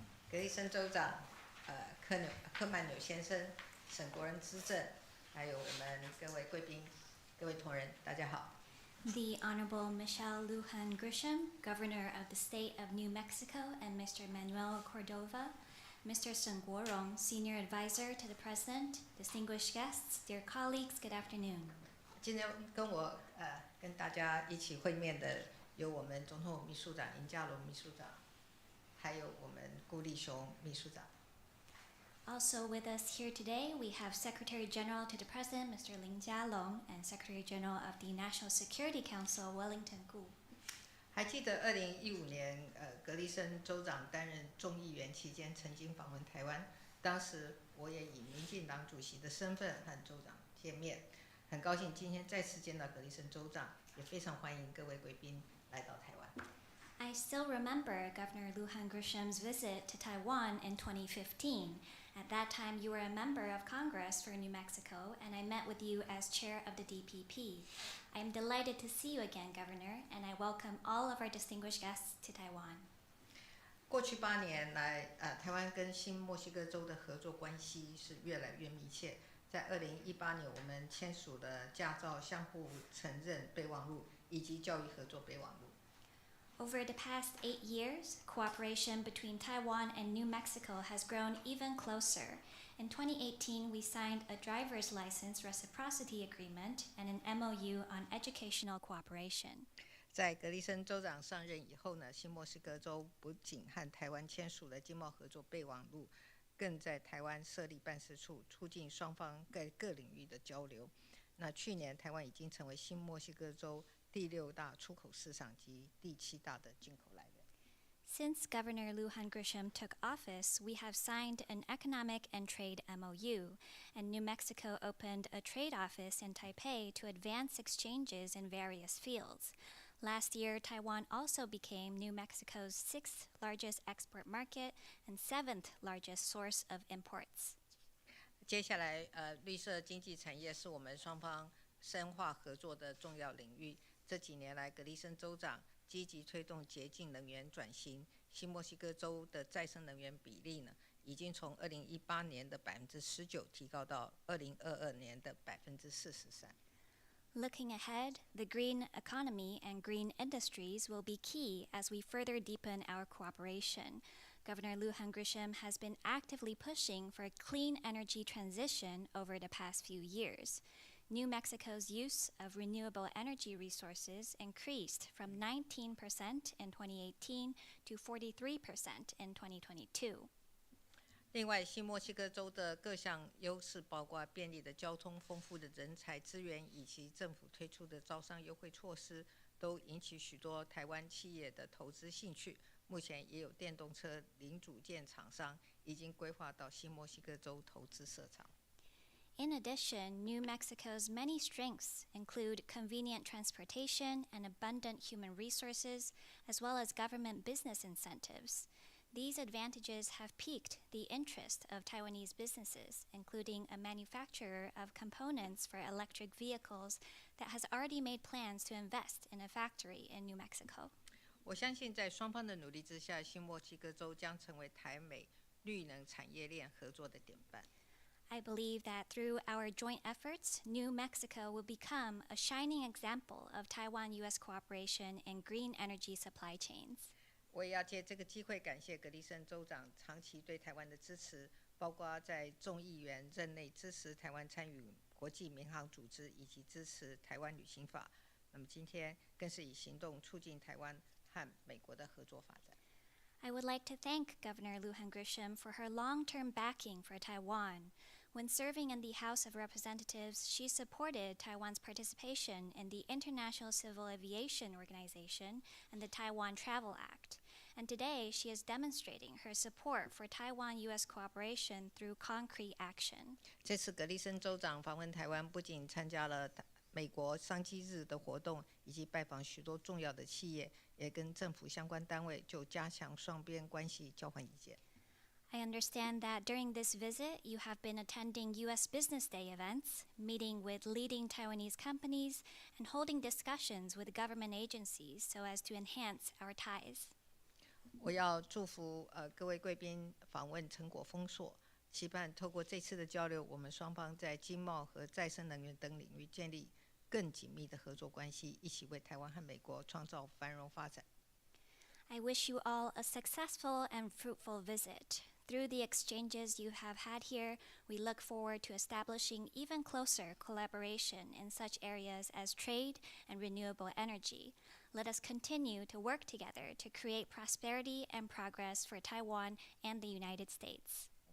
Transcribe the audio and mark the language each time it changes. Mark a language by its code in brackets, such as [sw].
[zh] 格里森州长，科曼纽先生，沈国仁资政，还有我们各位贵宾、各位同仁，大家好。 [en] The Honorable Michelle Lujan Grisham, Governor of the State of New Mexico, and Mr. Manuel Cordova, Mr. Sun Guorong, Senior Advisor to the President, distinguished guests, dear colleagues, good afternoon. [zh] 今天跟大家一起会面的有我们总统秘书长林佳龙秘书长，还有我们顾立雄秘书长。 [en] Also with us here today, we have Secretary General to the President, Mr. Lin Jialong, and Secretary General of the National Security Council, Wellington Gu. [zh] 还记得2015年，格里森州长担任众议员期间，曾经访问台湾。当时我也以民进党主席的身份和州长见面，很高兴今天再次见到格里森州长，也非常欢迎各位贵宾来到台湾。 [en] I still remember Governor Lujan Grisham's visit to Taiwan in 2015. At that time, you were a member of Congress for New Mexico, and I met with you as chair of the DPP. I am delighted to see you again, Governor, and I welcome all of our distinguished guests to Taiwan. [zh] 过去8年来，台湾跟新墨西哥州的合作关系是越来越密切。在2018年，我们签署了驾照相互承认备忘录以及教育合作备忘录。 [en] Over the past 8 years, cooperation between Taiwan and New Mexico has grown even closer. In 2018, we signed a driver's license reciprocity agreement and an MOU on educational cooperation. [zh] 在格里森州长上任以后呢，新墨西哥州不仅和台湾签署了经贸合作备忘录，更在台湾设立办事处，促进双方各领域的交流。那去年，台湾已经成为新墨西哥州第6大出口市场及第7大的进口来源。 [en] Since Governor Lujan Grisham took office, we have signed an economic and trade MOU, and New Mexico opened a trade office in Taipei to advance exchanges in various fields. Last year, Taiwan also became New Mexico's 6th largest export market and 7th largest source of imports. [zh] 接下来，绿色经济产业是我们双方深化合作的重要领域。这几年来，格里森州长积极推动洁净能源转型，新墨西哥州的再生能源比例呢，已经从2018年的19%提高到2022年的43%。 [en] Looking ahead, the green economy and green industries will be key as we further deepen our cooperation. Governor Lujan Grisham has been actively pushing for a clean energy transition over the past few years. New Mexico's use of renewable energy resources increased from 19% in 2018 to 43% in 2022. [zh] 另外，新墨西哥州的各项优势，包括便利的交通、丰富的人才资源，以及政府推出的招商优惠措施，都引起许多台湾企业的投资兴趣。目前也有电动车零组件厂商已经规划到新墨西哥州投资设厂。 [en] In addition, New Mexico's many strengths include convenient transportation and abundant human resources, as well as government business incentives. These advantages have piqued the interest of Taiwanese businesses, including a manufacturer of components for electric vehicles that has already made plans to invest in a factory in New Mexico. [zh] 我相信在双方的努力之下，新墨西哥州将成为台美绿能产业链合作的典范。 [en] I believe that through our joint efforts, New Mexico will become a shining example of Taiwan-U.S. cooperation in green energy supply chains. [zh] 我也要借这个机会感谢格里森州长长期对台湾的支持。包括在众议员任内支持台湾参与国际民航组织，以及支持台湾旅行法。那么今天更是以行动促进台湾和美国的合作发展。 [en] I would like to thank Governor Lujan Grisham for her long-term backing for Taiwan. When serving in the House of Representatives, she supported Taiwan's participation in the International Civil Aviation Organization and the Taiwan Travel Act. And today, she is demonstrating her support for Taiwan-U.S. cooperation through concrete action. [zh] 这次葛丽森州长访问台湾，不仅参加了美国商机日的活动，以及拜访许多重要的企业，也跟政府相关单位就加强双边关系交换意见。 [en] I understand that during this visit, you have been attending U.S. Business Day events, meeting with leading Taiwanese companies, and holding discussions with government agencies so as to enhance our ties. [zh] 我要祝福各位贵宾访问成果丰硕，期盼透过这次的交流，我们双方在经贸和再生能源等领域建立更紧密的合作关系，一起为台湾和美国创造繁荣发展。 [en] I wish you all a successful and fruitful visit. Through the exchanges you have had here, we look forward to establishing even closer collaboration in such areas as trade and renewable energy. Let us continue to work together to create prosperity and progress for Taiwan and the United States.